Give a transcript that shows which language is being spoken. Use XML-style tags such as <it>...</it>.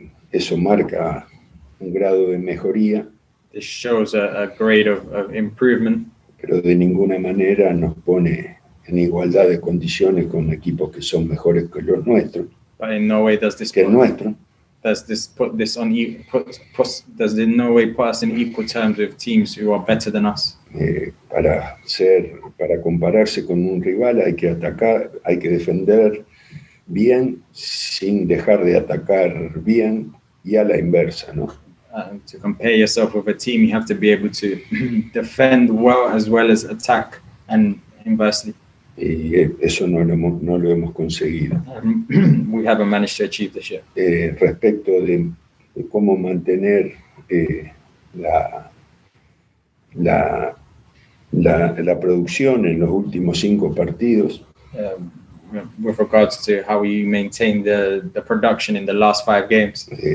<es>Eso marca un grado de mejoría.</es> <en>This shows a grade of improvement.</en> <es>Pero de ninguna manera nos pone en igualdad de condiciones con equipos que son mejores que los nuestros.</es> <en>But in no way does this does in no way put us in equal terms with teams who are better than us.</en> <es>Para compararse con un rival hay que atacar, hay que defender bien sin dejar de atacar bien, y a la inversa, ¿no?</es> <en>To compare yourself with a team, you have to be able to defend well as attack, and inversely.</en> <es>Y eso no lo hemos conseguido.</es> <en>We haven't managed to achieve this yet.</en> <es>Respecto de cómo mantener la producción en los últimos 5 partidos,</es> <en>with regards to how we maintain the production in the last 5 games.</en>